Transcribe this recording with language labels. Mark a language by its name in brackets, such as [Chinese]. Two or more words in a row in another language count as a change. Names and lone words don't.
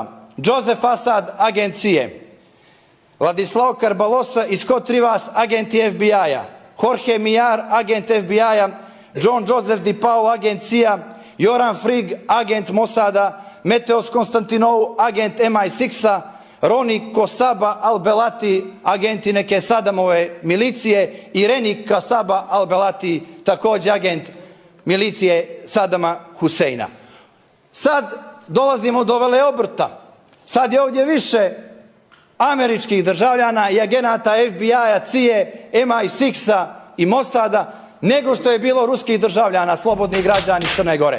[Croatian] Joseph Assad, agent CIA, Ladislao Karbalosa i Scott Rivas, agenti FBI-a, Jorge Millar, agent FBI-a, John Joseph DiPaolo, agent CIA, Joran Frig, agent Mossada, Meteos Konstantinou, agent MI6-a, Roni Kosaba Al-Belati, agenti neke Sadamove milicije, i Reni Kasaba Al-Belati, također agent milicije Sadama Huseina. Sad dolazimo do veleobrta. Sad je ovdje više američkih državljana i agenata FBI-a, CIA, MI6-a i Mossada nego što je bilo ruskih državljana, slobodnih građana Crne Gore.